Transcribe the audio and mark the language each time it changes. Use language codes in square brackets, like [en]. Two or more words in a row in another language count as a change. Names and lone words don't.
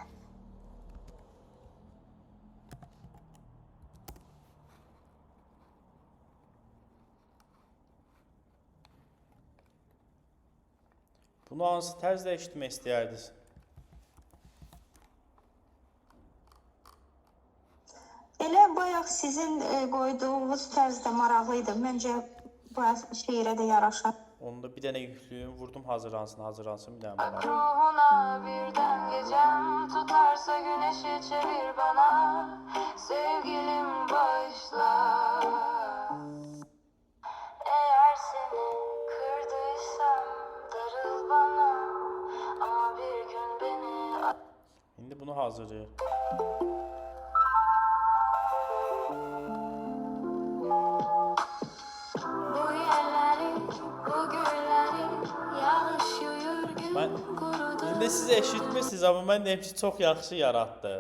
[az] Bunu hansı tərzdə eşitmək istəyərdiniz? Elə bayaq sizin qoyduğunuz tərzdə maraqlıydı. Məncə bu şeirə də yaraşar. Onu da bir dənə yüklüyüm, vurdum hazırlansın, bir dənə bana. [tr] Ruhuna birden gecem tutarsa güneşi çevir bana. Sevgilim bağışla. Eğer seni kırdıysam darıl bana. Ama bir gün beni... [az] İndi bunu hazırlayır. [tr] Bu yerleri, bu gülleri yağış yuyur gün kurudu. [az] İndi siz eşitmirsiniz, amma mən deyim ki, çox yaxşı yaratdı.